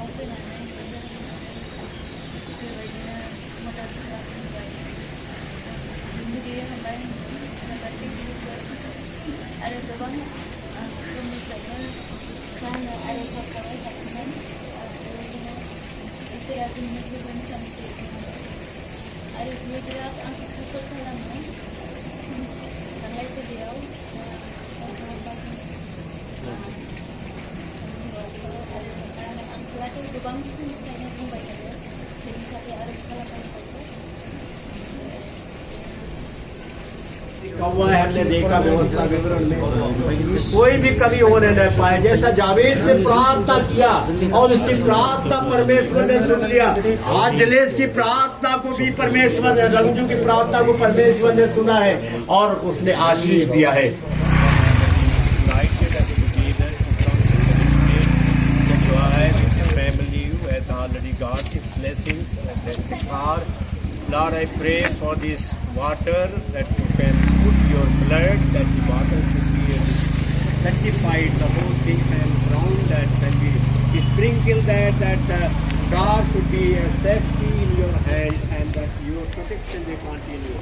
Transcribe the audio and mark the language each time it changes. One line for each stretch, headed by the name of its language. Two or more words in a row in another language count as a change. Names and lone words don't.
Bodo: फैनानै बेबायदिनो मदद खालामबाय जिन्दगिया हामबाय गासैखौबो आरो गोबां समनिफ्रायनो आङो आर'ज खालामबाय थादोंमोन बेबायदिनो इसोरा जोंनि गुबुन सानसे आरो बियो बिराद आंखौ सापर्ट खालामो थांलाय फैलायाव आंखौथ' गोबां समनिफ्रायनो बुंबाय थायो बेनि थाखाय आर'ज खालामबाय थायो
Hindi: कौवा है हमने देखा व्यवस्था विवरण में कोई भी कभी होने नहीं पाए जैसा जावेद ने प्रार्थना किया और उसकी प्रार्थना परमेश्वर ने सुन लिया आज जलेस की प्रार्थना को भी परमेश्वर ने रंजू की प्रार्थना को परमेश्वर ने सुना है और उसने आशीष दिया है
English: Already got his blessings and then the car. Lord, I pray for this water that you can put your blood, that the water should be sanctified, the whole thing and round that when we sprinkle that car should be a safety in your hand and that your protection will continue.